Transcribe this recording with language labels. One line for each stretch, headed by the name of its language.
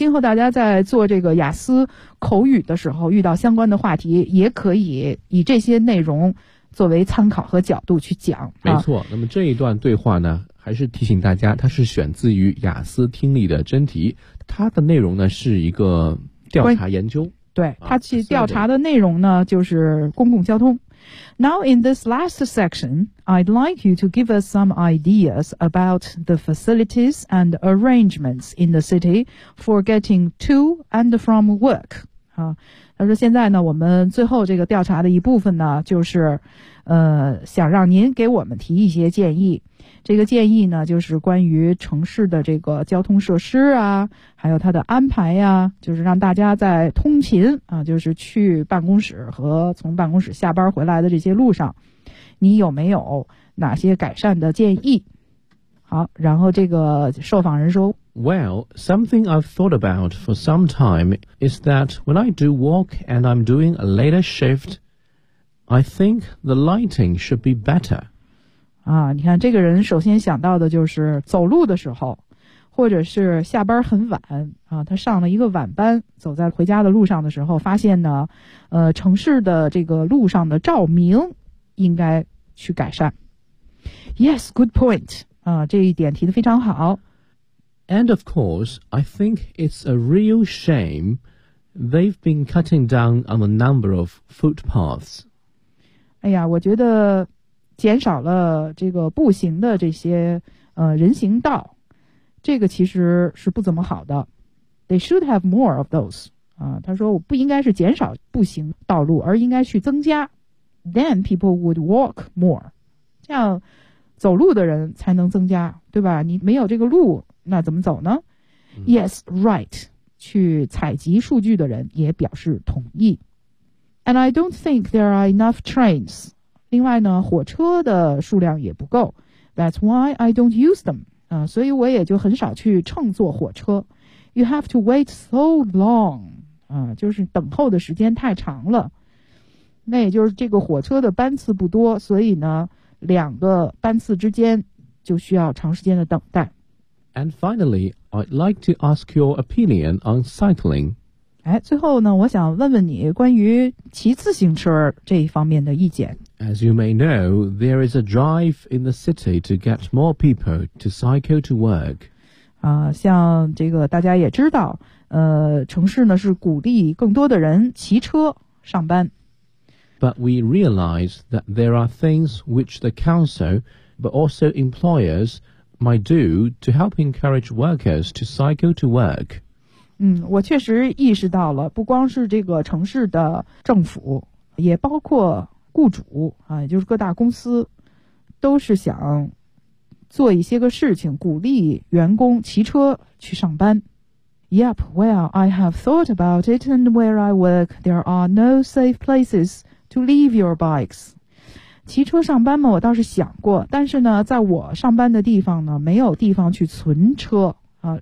Chinese: 今后大家在做这个雅思口语的时候，遇到相关的话题，也可以以这些内容作为参考和角度去讲。没错，那么这一段对话呢，还是提醒大家，它是选自于雅思听力的真题，它的内容呢是一个调查研究。对，它去调查的内容呢就是公共交通。
English: Now in this last section, I'd like you to give us some ideas about the facilities and arrangements in the city for getting to and from work.
Chinese: 他说现在呢我们最后这个调查的一部分呢就是想让您给我们提一些建议。这个建议呢就是关于城市的这个交通设施啊，还有它的安排啊，就是让大家在通勤啊，就是去办公室和从办公室下班回来的这些路上，你有没有哪些改善的建议。好，然后这个受访人说，
English: Well, something I've thought about for some time is that when I do walk and I'm doing a later shift, I think the lighting should be better.
Chinese: 啊，你看这个人首先想到的就是走路的时候，或者是下班很晚啊，他上了一个晚班，走在回家的路上的时候，发现呢，城市的这个路上的照明应该去改善。
English: Yes, good point.
Chinese: 这一点提得非常好。
English: And of course, I think it's a real shame they've been cutting down on the number of footpaths.
Chinese: 哎呀，我觉得减少了这个步行的这些人行道，这个其实是不怎么好的。
English: They should have more of those.
Chinese: 他说我不应该是减少步行道路，而应该去增加。
English: Then people would walk more.
Chinese: 这样走路的人才能增加，对吧？你没有这个路，那怎么走呢？
English: Yes, right.
Chinese: 去采集数据的人也表示同意。
English: And I don't think there are enough trains.
Chinese: 另外呢，火车的数量也不够。
English: That's why I don't use them.
Chinese: 所以我也就很少去乘坐火车。
English: You have to wait so long.
Chinese: 就是等候的时间太长了。那也就是这个火车的班次不多，所以呢，两个班次之间就需要长时间的等待。
English: And finally, I'd like to ask your opinion on cycling.
Chinese: 最后呢，我想问问你关于骑自行车这一方面的意见。
English: As you may know, there is a drive in the city to get more people to cycle to work.
Chinese: 像这个大家也知道，城市呢是鼓励更多的人骑车上班。
English: But we realize that there are things which the council, but also employers,might do to help encourage workers to cycle to work.
Chinese: 我确实意识到了，不光是这个城市的政府，也包括雇主啊，也就是各大公司，都是想做一些个事情，鼓励员工骑车去上班。
English: Yep, well, I have thought about it, and where I work, there are no safe places to leave your bikes.
Chinese: 骑车上班嘛，我倒是想过，但是呢，在我上班的地方呢，没有地方去存车啊。